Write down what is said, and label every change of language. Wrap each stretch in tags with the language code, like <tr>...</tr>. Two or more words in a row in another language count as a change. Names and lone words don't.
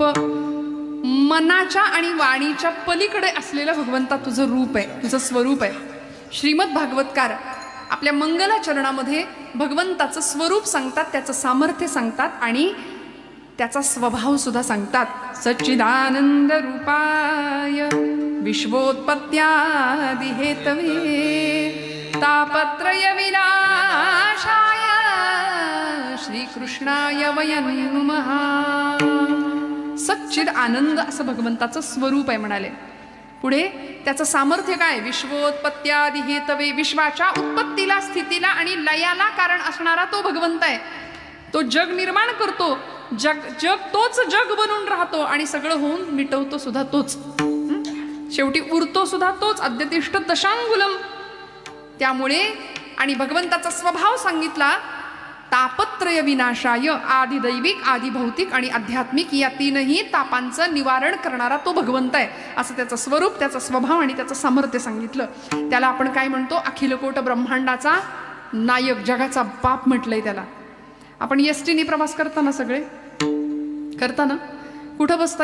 <mr>मनाच्या आणि वाणीच्या पलीकडे असलेलं भगवंता तुझं रूप आहे, तुझं स्वरूप आहे. श्रीमद भागवतकार आपल्या मंगलाचरणामध्ये भगवंताचं स्वरूप सांगतात, त्याचं सामर्थ्य सांगतात आणि त्याचा स्वभाव सुद्धा सांगतात.</mr> <sa>सच्चिदानंद रूपाय विश्वोत्पत्त्यादि हेतवे तापत्रय विनाशाय कृष्णाय वयं नुमः.</sa> <mr>सच्चिद आनंद असं भगवंताचं स्वरूप आहे म्हणाले. पुढे त्याचं सामर्थ्य काय?</mr> <sa>विश्वोत्पत्त्यादि हेतवे,</sa> <mr>विश्वाच्या उत्पत्तीला स्थितीला आणि लयाला कारण असणारा तो भगवंत आहे. तो जग निर्माण करतो, जग तोच जग बनून राहतो आणि सगळं होऊन मिटवतो सुद्धा तोच, शेवटी उरतो सुद्धा तोच.</mr> <sa>अद्यतिष्ठ दशांगुलम.</sa> <mr>त्यामुळे आणि भगवंताचा स्वभाव सांगितला,</mr> <sa>तापत्रय विनाशाय,</sa> <mr>आदि दैविक, आदि भौतिक आणि आध्यात्मिक या तीनही तापांचं निवारण करणारा तो भगवंत आहे असं त्याचं स्वरूप, त्याचा स्वभाव आणि त्याचं सामर्थ्य सांगितलं. त्याला आपण काय म्हणतो? अखिलकोट ब्रह्मांडाचा नायक, जगाचा बाप म्हटलंय त्याला. आपण एसटीने प्रवास करताना सगळे करताना कुठं बसता?</mr>